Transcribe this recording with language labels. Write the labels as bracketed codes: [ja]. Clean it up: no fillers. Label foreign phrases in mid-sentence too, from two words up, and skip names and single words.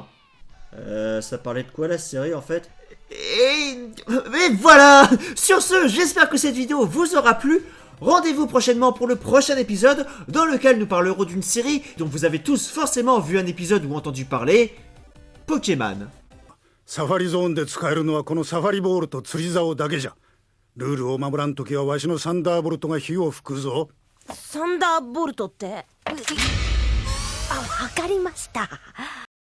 [fr] Ça parlait de quoi la série en fait? Et voilà. Sur ce, j'espère que cette vidéo vous aura plu. Rendez-vous prochainement pour le prochain épisode dans lequel nous parlerons d'une série dont vous avez tous forcément vu un épisode ou entendu parler, Pokémon. [ja] サファリゾーンで使えるのはこのサファリボールと釣り竿だけじゃ。ルールを守らんときはわしのサンダーボルトが火を吹くぞ。サンダーボルトって？あ、わかりました。